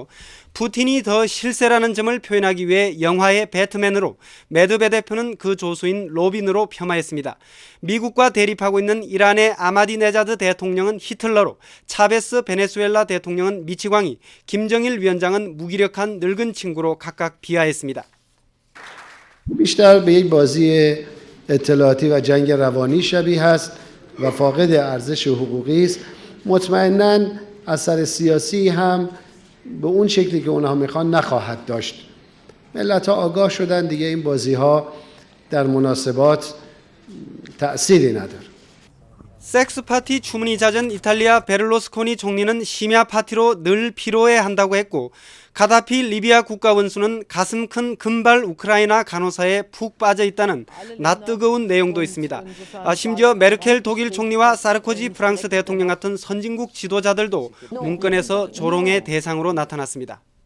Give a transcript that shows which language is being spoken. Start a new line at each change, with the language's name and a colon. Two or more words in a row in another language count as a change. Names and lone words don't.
Korean: 푸틴이 더 실세라는 점을 표현하기 위해 영화의 배트맨으로, 메드베데프는 그 조수인 로빈으로 폄하했습니다. 미국과 대립하고 있는 이란의 아마디네자드 대통령은 히틀러로, 차베스 베네수엘라 대통령은 미치광이, 김정일 위원장은 무기력한 늙은 친구로 각각 비하했습니다.
Persian: بیشتر به یک بازی اطلاعاتی و جنگ روانی شبیه است و فاقد ارزش حقوقی است. مطمئناً اثر سیاسی هم به اون شکلی که اونها میخوان نخواهد داشت. ملت‌ها آگاه شدن دیگه این بازی‌ها در مناسبات تأثیری نداره.
Korean: 섹스 파티 주문이 잦은 이탈리아 베를로스코니 총리는 심야 파티로 늘 피로해한다고 했고, 가다피 리비아 국가원수는 가슴 큰 금발 우크라이나 간호사에 푹 빠져 있다는 낯뜨거운 내용도 있습니다. 심지어 메르켈 독일 총리와 사르코지 프랑스 대통령 같은 선진국 지도자들도 문건에서 조롱의 대상으로 나타났습니다.